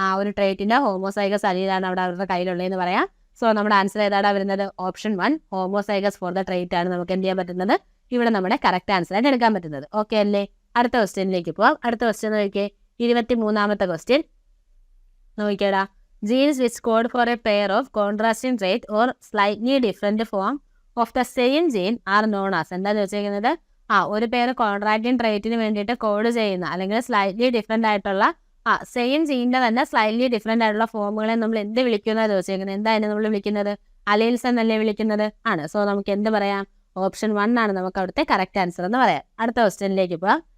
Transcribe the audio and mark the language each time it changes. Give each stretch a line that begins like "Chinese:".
Malayalam: ഒരു ട്രേറ്റിന്റെ ഹോമോസൈഗസ് അലീലാണ് അവിടെ അവരുടെ കയ്യിലുള്ളതെന്ന് പറയാം. സോ നമ്മുടെ ആൻസർ ഏതാണ് വരുന്നത്? Option 1
English: homozygous for the trait
Malayalam: ആണ് നമുക്ക് എന്ത് ചെയ്യാൻ പറ്റുന്നത്? ഇവിടെ നമ്മുടെ കറക്റ്റ് ആൻസർ ആയിട്ട് എടുക്കാൻ പറ്റുന്നത്. ഓക്കെ അല്ലേ? അടുത്ത ക്വസ്റ്റ്യനിലേക്ക് പോവാം. അടുത്ത ക്വസ്റ്റ്യൻ നോക്കിയേ, 23ാമത്തെ question നോക്കിയേടാ.
English: Genes which code for a pair of contrasting trait or slightly different form of the same gene are known as.
Malayalam: എന്താ ചോദിച്ചിരിക്കുന്നത്? ഒരു പേര് കോൺട്രാക്റ്റിംഗ് ട്രേറ്റിന് വേണ്ടിയിട്ട് കോഡ് ചെയ്യുന്ന അല്ലെങ്കിൽ സ്ലൈറ്റ്ലി ഡിഫറെന്റ് ആയിട്ടുള്ള സെയിം ജീനിന്റെ തന്നെ സ്ലൈറ്റ്ലി ഡിഫറെന്റ് ആയിട്ടുള്ള ഫോമുകളെ നമ്മൾ എന്ത് വിളിക്കുന്നതാണ് ചോദിച്ചിരിക്കുന്നത്? എന്താ നമ്മൾ വിളിക്കുന്നത്? അലീൽസ് എന്നല്ലേ വിളിക്കുന്നത് ആണ്. സോ നമുക്ക് എന്ത് പറയാം? ഓപ്ഷൻ 1 ആണ് നമുക്ക് അവിടുത്തെ കറക്റ്റ് ആൻസർ എന്ന് പറയാം. അടുത്ത ക്വസ്റ്റ്യനിലേക്ക് പോവാം.